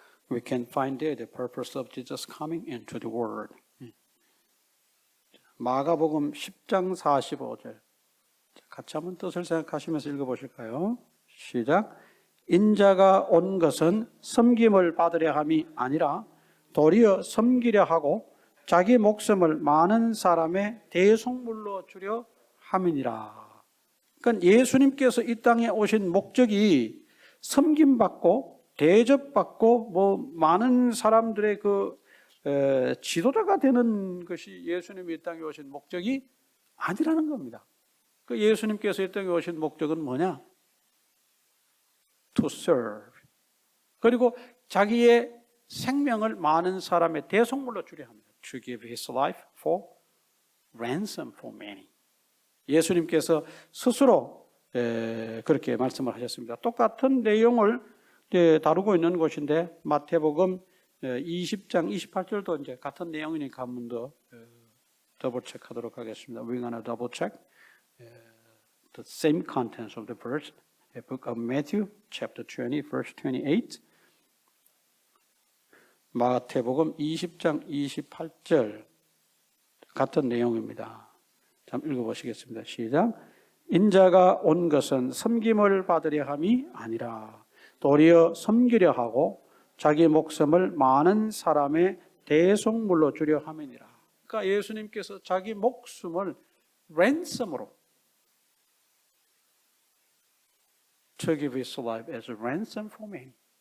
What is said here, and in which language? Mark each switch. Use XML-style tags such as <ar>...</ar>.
<en>We can find there the purpose of Jesus coming into the world.</en> <ko>마가복음 10장 45절. 같이 한번 뜻을 생각하시면서 읽어보실까요? 시작. 인자가 온 것은 섬김을 받으려 함이 아니라 도리어 섬기려 하고 자기 목숨을 많은 사람의 대속물로 주려 함이니라. 그러니까 예수님께서 이 땅에 오신 목적이 섬김받고 대접받고 많은 사람들의 지도자가 되는 것이 예수님이 이 땅에 오신 목적이 아니라는 겁니다. 그 예수님께서 이 땅에 오신 목적은 뭐냐?</ko> <en>To serve.</en> <ko>그리고 자기의 생명을 많은 사람의 대속물로 주려 합니다.</ko> <en>To give his life for ransom for many.</en> <ko>예수님께서 스스로 그렇게 말씀을 하셨습니다. 똑같은 내용을 다루고 있는 곳인데 마태복음 20장 28절도 이제 같은 내용이니까 한 번 더 더블 체크하도록 하겠습니다.</ko> <en>We're gonna double check the same contents of the verse. The book of Matthew, chapter 20, verse 28.</en> <ko>마태복음 20장 28절 같은 내용입니다. 잠 읽어보시겠습니다. 시작. 인자가 온 것은 섬김을 받으려 함이 아니라 도리어 섬기려 하고 자기 목숨을 많은 사람의 대속물로 주려 함이니라. 그러니까 예수님께서 자기 목숨을 랜섬으로</ko> <en>to give his life as a ransom for many.</en>